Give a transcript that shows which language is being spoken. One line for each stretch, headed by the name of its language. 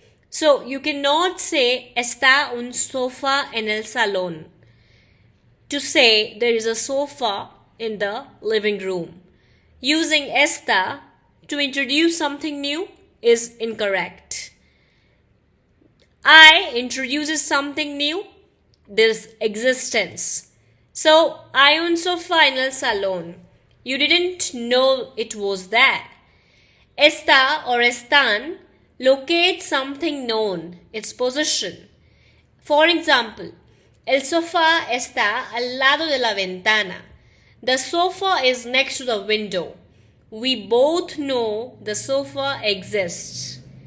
English: So you cannot say
Spanish: está un sofá en el salón
English: to say there is a sofa in the living room. Using está to introduce something new is incorrect. I introduces something new, there's existence.
Spanish: So, hay un sofá en el salón.
English: You didn't know it was there. Está or están locate something known, its position. For example,
Spanish: el sofá está al lado de la ventana.
English: The sofa is next to the window. We both know the sofa exists.